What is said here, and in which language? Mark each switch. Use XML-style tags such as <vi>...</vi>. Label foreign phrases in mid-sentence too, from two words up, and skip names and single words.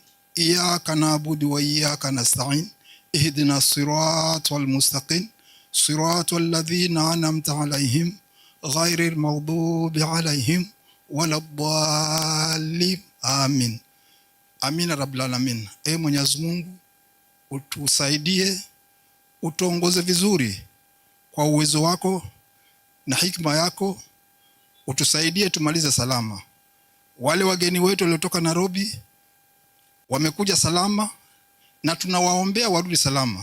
<ar>إياك نعبد وإياك نستعين. اهدنا الصراط المستقيم. صراط الذين أنعمت عليهم غير المغضوب عليهم ولا الضالين. آمين. آمين رب العالمين.</ar> <sw>Mwenyezi Mungu utusaidie, utuongoze vizuri kwa uwezo wako na hikma yako, utusaidie tumalize salama. Wale wageni wetu waliotoka Nairobi wamekuja salama na tunawaombea warudi salama.</sw>